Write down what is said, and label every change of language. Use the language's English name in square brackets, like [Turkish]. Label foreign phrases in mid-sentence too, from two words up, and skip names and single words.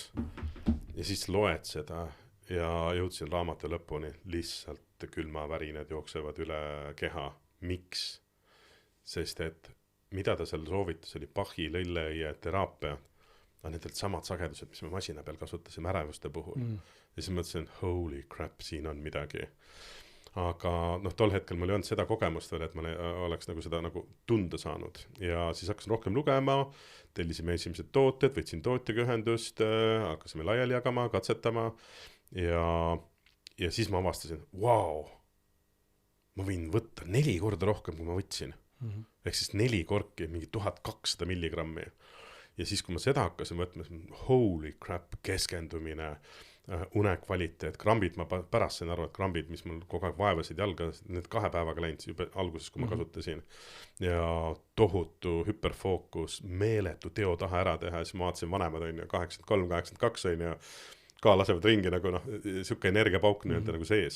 [Estonian] Ja siis loed seda ja jõudsin raamatu lõpuni. Lihtsalt külmavärinad jooksevad üle keha. Miks? Sest et mida ta seal soovitas, oli Bachi lõlle ja teraapia, on nendelt samad sagedused, mis me masina peal kasutasime ärevuste puhul. Ja siis mõtlesin, [English] holy crap, [Estonian] siin on midagi. Aga tol hetkel mul ei olnud seda kogemust veel, et ma oleks nagu seda nagu tunda saanud. Ja siis hakkasin rohkem lugema, tellisime esimesed tooted, võtsin tootjaga ühendust, hakkasime laiali jagama, katsetama ja siis ma avastasin, ma võin võtta 4 korda rohkem, kui ma võtsin. Ehk siis 4 korki, mingi 1200 milligrammi. Ja siis, kui ma seda hakkasin võtma, [English] holy crap, [Estonian] keskendumine, unekvaliteet, krambid, ma pärast sain aru, et krambid, mis mul kogu aeg vaevasid jalga, need 2 päevaga läinud juba alguses, kui ma kasutasin. Ja tohutu hüperfookus, meeletu teo taha ära teha, siis ma vaatasin vanemad on ju 83, 82 on ju, ka lasevad ringi nagu siuke energiapauk nii-öelda nagu sees.